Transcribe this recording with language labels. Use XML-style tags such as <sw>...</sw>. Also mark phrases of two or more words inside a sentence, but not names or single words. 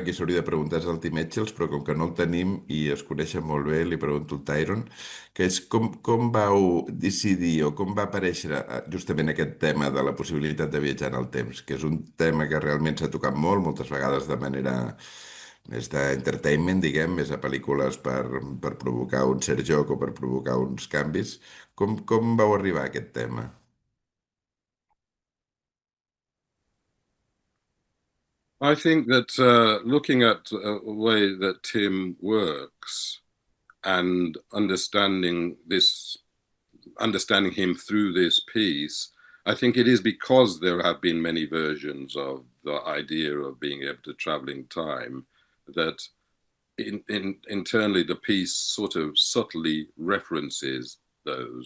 <ca>qui s'hauria de preguntar és al Tim Etchells, però com que no el tenim i es coneixen molt bé, li pregunto al Tyrone, que és com vau decidir o com va aparèixer justament aquest tema de la possibilitat de viatjar en el temps, que és un tema que realment s'ha tocat molt, moltes vegades de manera més d'entertainment, diguem, més a pel·lícules per provocar un cert joc o per provocar uns canvis. Com vau arribar a aquest tema?</ca> <en>I think that looking at the way that Tim works and understanding him through this piece, I think it is because there have been many versions of the idea of being able to travel in time that internally the piece sort of subtly references those.</en>